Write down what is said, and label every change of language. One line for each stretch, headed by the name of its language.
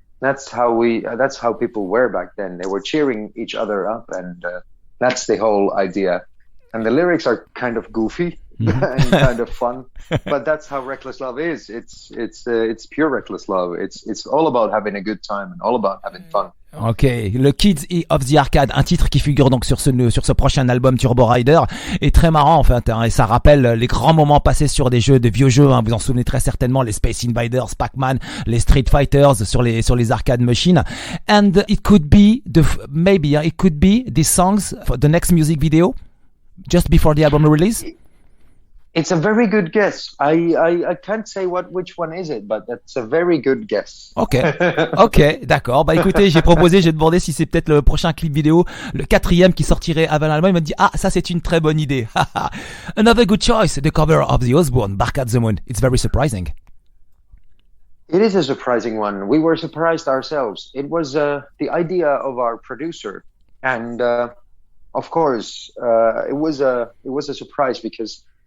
English: That's how people were back then. They were cheering each other up, and that's the whole idea. And the lyrics are kind of goofy and kind of fun. But that's how Reckless Love is. It's pure Reckless Love. It's all about having a good time and all about having fun.
French: Ok, le Kids of the Arcade, un titre qui figure donc sur ce prochain album TurboRider, est très marrant en fait, et ça rappelle les grands moments passés sur des vieux jeux, vous en souvenez très certainement, les Space Invaders, Pac-Man, les Street Fighters sur les arcade machines.
English: And it could be these songs for the next music video, just before the album release. It's a very good guess. I can't say which one is it, but that's a very good guess.
French: Ok, d'accord. Bah écoutez, j'ai demandé si c'est peut-être le prochain clip vidéo, le 4e qui sortirait avant l'album. Il m'a dit, ça c'est une très bonne idée.
English: Another good choice, the cover of the Osbourne, Bark at the Moon. It's very surprising. It is a surprising one. We were surprised ourselves. It was the idea of our producer, and of course, it was a surprise because.